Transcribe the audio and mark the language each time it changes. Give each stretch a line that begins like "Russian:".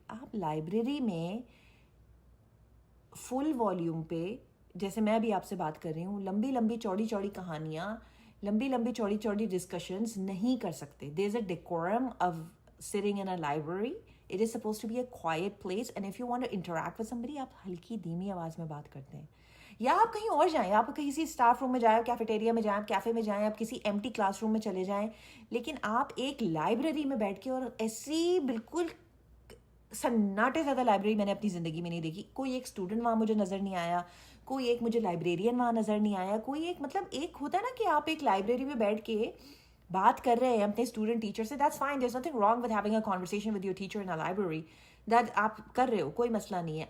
Urdu: آپ لائبریری میں فل والیوم پہ, جیسے میں ابھی آپ سے بات کر رہی ہوں, لمبی لمبی چوڑی چوڑی کہانیاں, لمبی لمبی چوڑی چوڑی ڈسکشنز نہیں کر سکتے.
English: There is a decorum of sitting in a library. It is supposed to be a quiet place, and if you want to interact with somebody,
Urdu: آپ ہلکی دھیمی آواز میں بات کرتے ہیں. یا آپ کہیں اور جائیں, آپ کسی اسٹاف روم میں جائیں, کیفیٹیریا میں جائیں, کیفے میں جائیں, آپ کسی ایمٹی کلاس روم میں چلے جائیں, لیکن آپ ایک لائبریری میں بیٹھ کے, اور ایسی بالکل سناٹے زیادہ لائبریری میں نے اپنی زندگی میں نہیں دیکھی. کوئی ایک اسٹوڈنٹ وہاں مجھے نظر نہیں آیا, کوئی ایک مجھے لائبریرین وہاں نظر نہیں آیا, کوئی ایک مطلب ایک ہوتا ہے نا کہ آپ ایک لائبریری میں بیٹھ کے بات کر رہے ہیں اپنے اسٹوڈنٹ ٹیچر سے,
English: that's fine, there is nothing wrong with having a conversation with your teacher in a library,
Urdu: that آپ کر رہے ہو, کوئی مسئلہ نہیں ہے.